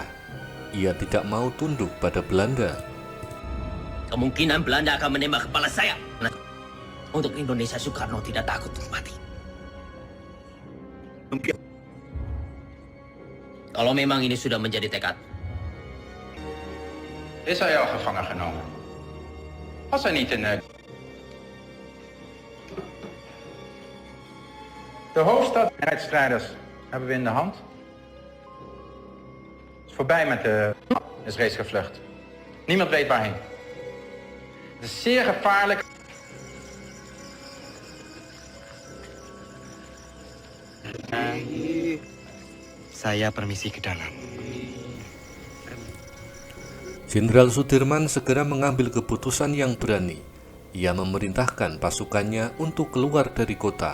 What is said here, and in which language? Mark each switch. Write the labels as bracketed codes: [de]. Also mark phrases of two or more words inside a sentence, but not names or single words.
[id] Ia tidak mau tunduk pada Belanda. Kemungkinan Belanda akan menembak kepala saya. Nah, untuk Indonesia, Soekarno tidak takut untuk mati. Kalau memang ini sudah menjadi tekad, [nl] Is hij al gevangen genomen? Was hij niet in De hoofdstad strijders hebben we in de hand. Het is voorbij met de... is reeds gevlucht. Niemand weet waarheen. Het is zeer gevaarlijk. [id] Saya permisi ke dalam. Jenderal Sudirman segera mengambil keputusan yang berani. Ia memerintahkan pasukannya untuk keluar dari kota.